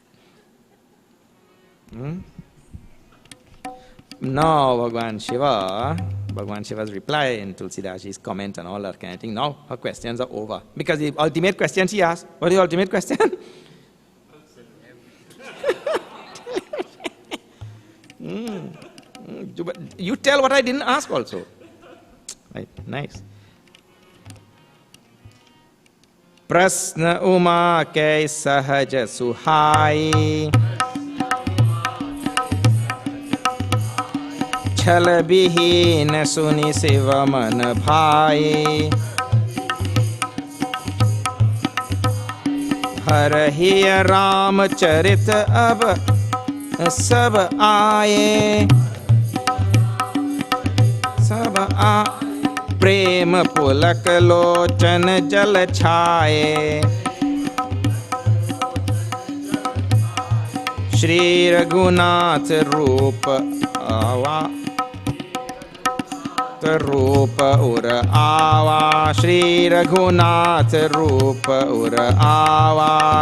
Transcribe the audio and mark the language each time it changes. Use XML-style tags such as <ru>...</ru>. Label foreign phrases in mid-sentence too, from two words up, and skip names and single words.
<en>Now Bhagavan Shiva's reply in Tulsidasji's comment and all that kind of thing, now her questions are over. Because the ultimate question she asked, what is the ultimate question? You tell what I didn't ask also. Right, nice.</en> <awa>प्रश्न उमा के सहज सुहाई छल बिहीन सुनि सिव मन भाई हर हियँ राम चरित अब सब आए सब आए प्रेम पुलक लोचन जल छाए श्री रघुनाथ रूप उर आवा श्री रघुनाथ रूप उर आवा</awa>